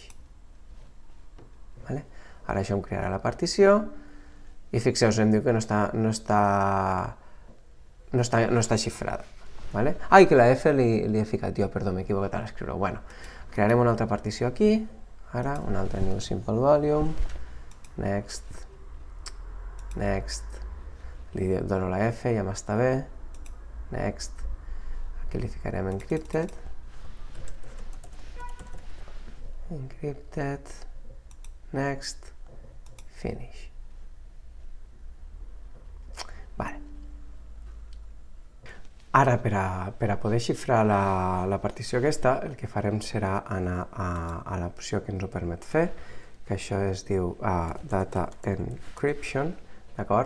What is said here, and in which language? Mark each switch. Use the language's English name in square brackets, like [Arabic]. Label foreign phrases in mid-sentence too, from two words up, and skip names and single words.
[Catalan] Vale? Ara això em crearà la partició, i fixeu-vos, em diu que no està xifrada. Vale? Ai, que la F li he ficat jo, perdó, m'he equivocat a l'escriure. Bueno, crearem una altra partició aquí, ara, un altre [English] new simple volume, next, [Catalan] li dono la F, ja m'està bé, next, aquí li ficarem [English] encrypted, next, finish. [Catalan] Vale. Ara, per a poder xifrar la partició aquesta, el que farem serà anar a l'opció que ens ho permet fer, que això es diu [English] Data Encryption, [Catalan] d'acord?